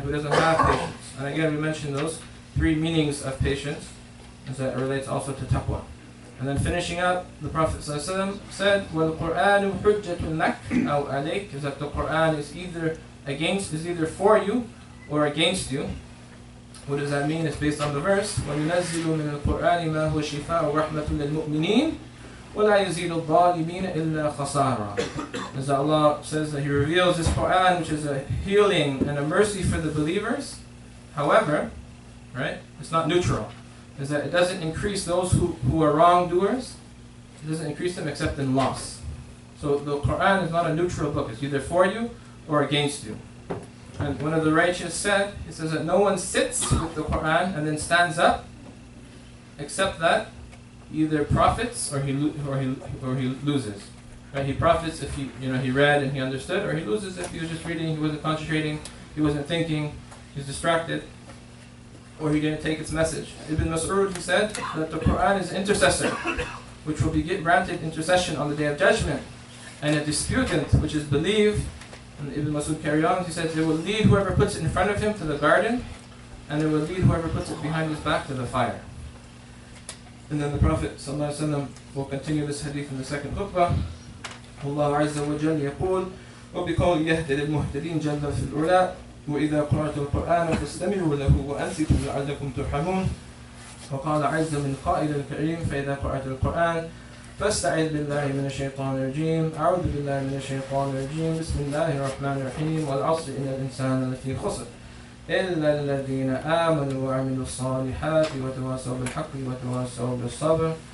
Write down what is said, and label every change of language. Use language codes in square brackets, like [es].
[en] Who doesn't have patience. And again, we mentioned those three meanings of patience, as that relates also to taqwa. And then finishing up, the Prophet ﷺ said, [ar] وَالْقُرْآنُ حُجَّةٌ لَكْ أَوْ عَلَيْكَ. [en] Is that the Qur'an is either for you or against you. What does that mean? It's based on the verse, [ar] وَيُنَزِّلُ مِنَ الْقُرْآنِ مَا هُوَ شِفَاءٌ وَرَحْمَةٌ لِلْمُؤْمِنِينَ وَلَا يَزِيدُ الظَّالِمِينَ إِلَّا خَسَارًا. [en] As Allah says that He reveals this Qur'an, which is a healing and a mercy for the believers. However, right, it's not neutral. Is that it doesn't increase those who are wrongdoers. It doesn't increase them except in loss. So the Qur'an is not a neutral book. It's either for you or against you. And one of the righteous said, he says that no one sits with the Qur'an and then stands up, except that either profits or he loses. Right? He profits if he read and he understood, or he loses if he was just reading, he wasn't concentrating, he wasn't thinking, he was distracted, or he didn't take its message. Ibn Mas'ud, he said that the Qur'an is an intercessor, which will be granted intercession on the Day of Judgment, and a disputant, which is believed. And Ibn Mas'ud carried on, he says, it will lead whoever puts it in front of him to the garden, and it will lead whoever puts it behind his back to the fire. And then the Prophet ﷺ will continue this hadith in the second khutbah. [ar] Allah Azza wa Jalla يقول وبقول يهدي للمهتدين جل في الأولى وإذا قرأت القرآن فاستمعوا له وأنصتوا لعلكم ترحمون. وقال عز من قائل الكريم فإذا قرأت القرآن فاستعذ بالله من الشيطان الرجيم أعوذ بالله من الشيطان الرجيم بسم الله الرحمن الرحيم والعصر إن الإنسان لفي خسر إلا الذين آمنوا وعملوا الصالحات وتواصوا بالحق وتواصوا بالصبر.